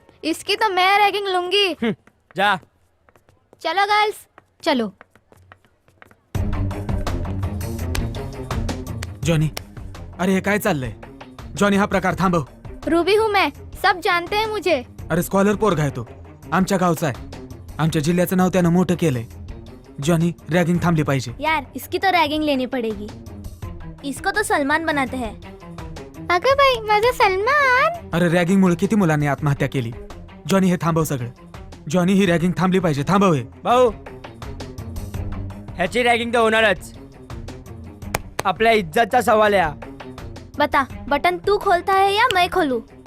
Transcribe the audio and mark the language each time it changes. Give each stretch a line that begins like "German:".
Hindi: इसकी तो मैं रैगिंग लूंगी. जा. चलो गर्ल्स, चलो.
Marathi: जॉनी, अरे हे काय चाललंय? जॉनी, हा प्रकार थांबव.
Hindi: रूबी हूँ मैं, सब जानते हैं मुझे.
Marathi: अरे स्कॉलर पोरगा आहे तो, आमच्या गावचा आहे. आमच्या जिल्ह्याचं नाव त्यानं मोठं केलंय. जॉनी, रॅगिंग थांबली पाहिजे.
Hindi: यार, इसकी तो रैगिंग लेनी पड़ेगी. इसको तो सलमान बनाते हैं.
Marathi: अगं बाई, माझा सलमान. अरे रॅगिंग मुळे किती मुलांनी आत्महत्या केली. जॉनी, हे थांबव सगळं. जॉनी, ही रॅगिंग थांबली पाहिजे. थांबव हे. भाऊ, ह्याची रॅगिंग तर होणारच. आपल्या इज्जतचा सवाल आहे हा.
Hindi: बता बटन तू खोलता है या मैं खोलू?